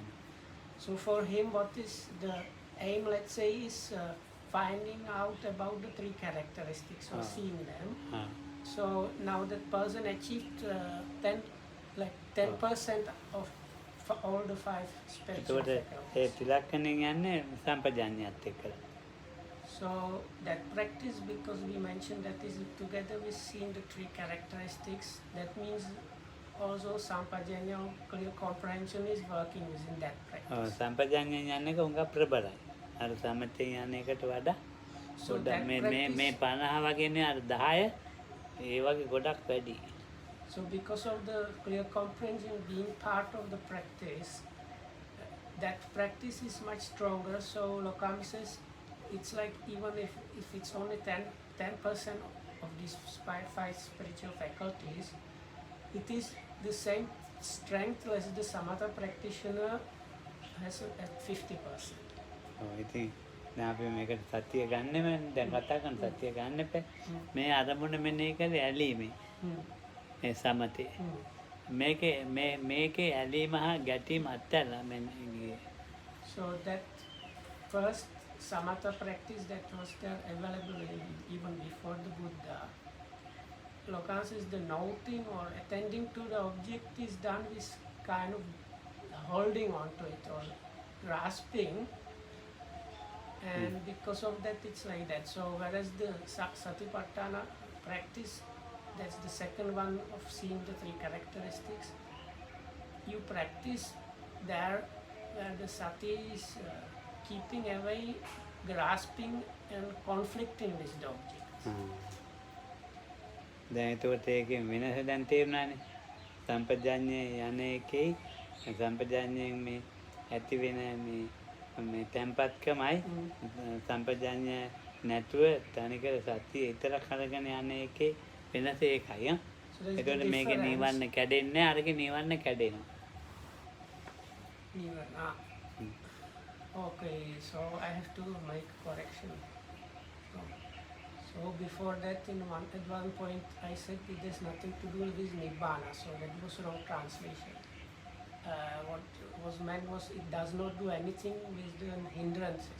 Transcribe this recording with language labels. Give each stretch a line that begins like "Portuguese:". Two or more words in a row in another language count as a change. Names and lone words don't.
English: So for him, what is the aim? Let's say is finding out about the three characteristics or seeing them. So now that person achieved 10% of all the 5 spiritual
Sinhala: එතකොට ඒ
English: faculties.
Sinhala: තිලක්කණයෙන් යන්නේ සම්පජාඤ්ඤයත් එක්කලා.
English: So that practice, because we mentioned that is together with seeing the 3 characteristics, that means also sampajanya, clear comprehension is working within that practice.
Sinhala: සම්පජාඤ්ඤයෙන් යන එක උඟ ප්‍රබලයි. අර සමතෙන් යන එකට වඩා
English: So
Sinhala: ගොඩක්
English: that
Sinhala: මේ
English: practice,
Sinhala: 50 වගේනේ අර 10 ඒ වගේ ගොඩක් වැඩි.
English: so because of the clear comprehension being part of the practice, that practice is much stronger. So Lokam says it's like even if it's only 10% of these 5 spiritual faculties, it is the same strength as the samatha practitioner has at 50%.
Sinhala: ඔව් ඉතින් දැන් අපි මේකට සතිය ගන්නෙම දැන් කතා කරන සතිය ගන්න එපා. මේ අරමුණ මෙනෙහි කරේ ඇලීමේ. මේ සමතේ. මේකේ ඇලීම හා ගැටීම අත්හැරලා මෙන්න.
English: So that first samatha practice that was there available even before the Buddha, Lokan says the noting or attending to the object is done with kind of holding on to it or grasping, and because of that it's like that. So whereas the Satipatthana practice, that's the second one of seeing the 3 characteristics, you practice there where the sati is keeping away, grasping and conflicting with the object.
Sinhala: දැන් එතකොට ඒකේ වෙනස දැන් තේරුණානේ. සම්පජාඤ්ඤය යන එකේ සම්පජාඤ්ඤයෙන් මේ ඇති වෙන මේ තැම්පත්කමයි සම්පජාඤ්ඤය නැතුව තනිකර සතිය ඊතර කරගෙන යන එකේ වෙනස ඒකයි.
English: So there's the
Sinhala: එතකොට මේකේ
English: difference.
Sinhala: නිවන්න කැඩෙන්නේ අරගේ නිවන්න කැඩෙනවා.
English: Nivarna. Okay, so I have to make correction. So before that, at one point, I said it has nothing to do with Nibbana, so that was wrong translation. What was meant was it does not do anything with the hindrances.